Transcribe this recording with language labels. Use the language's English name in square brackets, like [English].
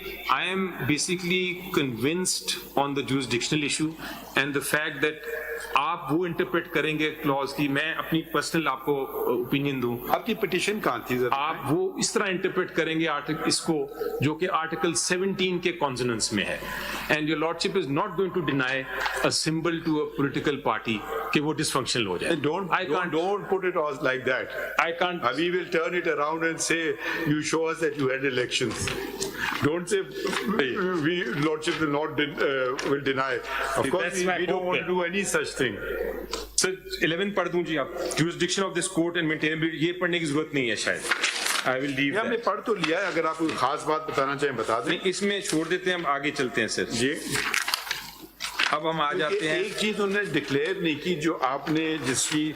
[English] I am basically convinced on the jurisdictional issue and the fact that [Urdu] آپ وہ interpret کریں گے close کی. میں اپنی پرسنل آپ کو اوپینین دوں. آپ کی پٹیشن کہاں تھی؟ آپ وہ اس طرح انٹرپریٹ کریں گے اس کو جو کہ آرٹیکل 17 کے کانسوننس میں ہے. [English] and your lordship is not going to deny a symbol to a political party [Urdu] کہ وہ ڈسفنکشنل ہو جائے. [English] Don't put it all like that. I can't. We will turn it around and say you show us that you had elections. Don't say lordship will not will deny. Of course we don't want to do any such thing. [Urdu] Sir, 11 پڑھ دوں جی آپ. [English] Jurisdiction of this court and maintainability, [Urdu] یہ پڑھنے کی ضرورت نہیں ہے شاید. [English] I will leave that. [Urdu] ہم نے پڑھ تو لیا ہے, اگر آپ کوئی خاص بات بتانا چاہیں بتا دیں. اس میں چھوڑ دیتے ہیں, ہم آگے چلتے ہیں سر. جی اب ہم آ جاتے ہیں ایک چیز انہوں نے ڈکلیئر نہیں کی جو آپ نے جس کی